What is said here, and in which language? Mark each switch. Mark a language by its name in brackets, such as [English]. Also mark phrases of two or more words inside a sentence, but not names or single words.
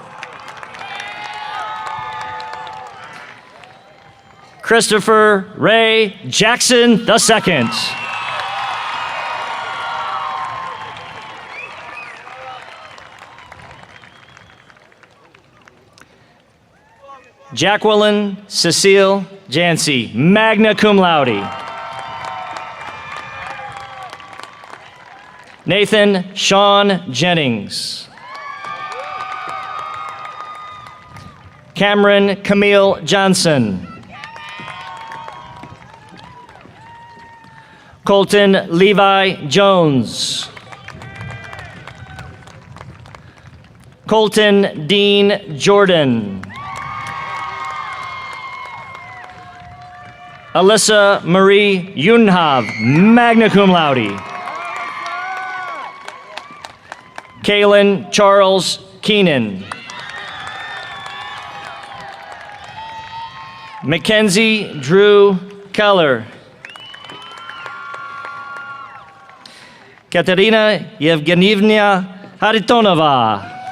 [English] Christopher Ray Jackson II. Jacqueline Cecile Jancy, [Latin] magna cum laude. [English] Nathan Sean Jennings. Cameron Camille Johnson. Colton Levi Jones. Colton Dean Jordan. Alyssa Marie Yunhav, [Latin] magna cum laude. [English] Kaylin Charles Keenan. Mackenzie Drew Keller. Katerina Yevgenievna Haritonova.